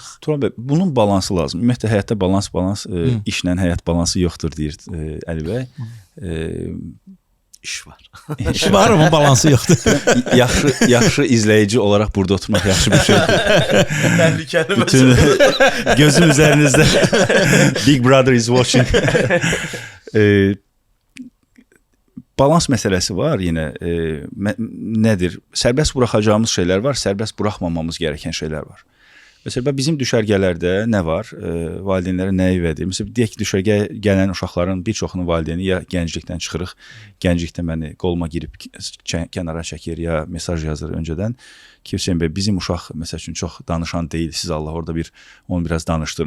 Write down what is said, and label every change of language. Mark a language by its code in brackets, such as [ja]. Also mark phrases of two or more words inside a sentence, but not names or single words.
[az] Tural bəy, bunun balansı lazım. Ümumiyyətlə həyatda balans, işlə həyat balansı yoxdur deyir Əli bəy. İş var. İş var amma balansı yoxdur. Yaxşı izləyici olaraq burada oturmaq yaxşı bir şeydir. Təhlükəli məsələ. Gözüm üzərinizdə. [en] Big Brother is watching. [az] Balans məsələsi var yenə. Nədir? Sərbəst buraxacağımız şeylər var, sərbəst buraxmamamız gərəkən şeylər var. Məsələn, bizim düşərgələrdə nə var? Valideynlərə nəyi vədir? Məsələn, deyək ki, düşərgə gələn uşaqların bir çoxunun valideyni ya gənclikdən çıxırıq, gənclikdə məni qoluma girib kənara çəkir, ya mesaj yazır öncədən ki, Hüseyin bəy, bizim uşaq məsəl üçün çox danışan deyil, siz Allah orada onu biraz danışdırın.